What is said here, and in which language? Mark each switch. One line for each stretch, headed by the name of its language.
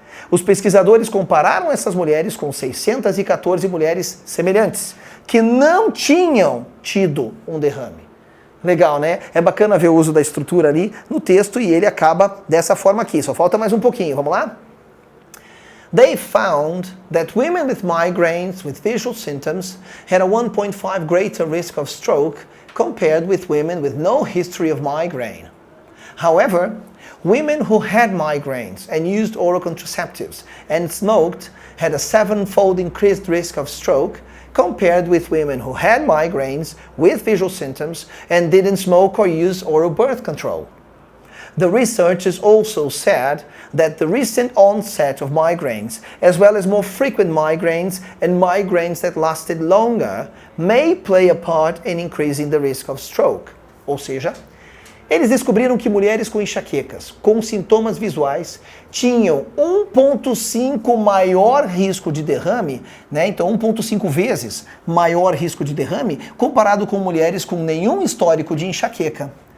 Portuguese: Os pesquisadores compararam essas mulheres com 614 mulheres semelhantes, que não tinham tido um derrame. Legal, né? É bacana ver o uso da estrutura ali no texto e ele acaba dessa forma aqui. Só falta mais um pouquinho, vamos lá?
English: They found that women with migraines with visual symptoms had a 1.5 greater risk of stroke compared with women with no history of migraine. However, women who had migraines and used oral contraceptives and smoked had a 7-fold increased risk of stroke compared with women who had migraines with visual symptoms and didn't smoke or use oral birth control. The researchers also said that the recent onset of migraines, as well as more frequent migraines and migraines that lasted longer, may play a part in increasing the risk of stroke.
Portuguese: Ou seja, eles descobriram que mulheres com enxaquecas, com sintomas visuais, tinham 1,5 maior risco de derrame, né? Então 1,5 vezes maior risco de derrame, comparado com mulheres com nenhum histórico de enxaqueca.